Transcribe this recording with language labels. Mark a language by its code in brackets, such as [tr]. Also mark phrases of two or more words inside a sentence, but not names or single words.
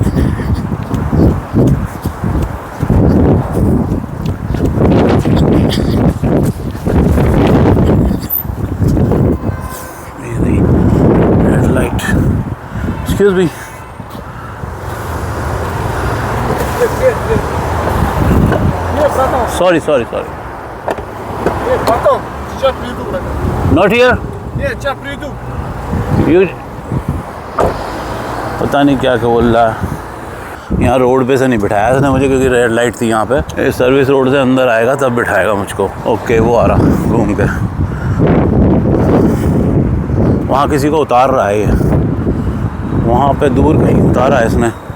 [en] red light, excuse me. Sorry. [ru] Потом, сейчас приду, братан. [en] Not here? [ru] Нет, сейчас приду. [en] You... [hi] पता नहीं क्या बोल रहा है। यहाँ रोड पे से नहीं बिठाया इसने मुझे, क्योंकि [en] red light [hi] थी यहाँ पे। [en] service road [hi] से अंदर आएगा तब बिठाएगा मुझको। ओके, वो आ रहा घूम के। वहाँ किसी को उतार रहा है ये, वहाँ पे दूर कहीं उतारा है इसने।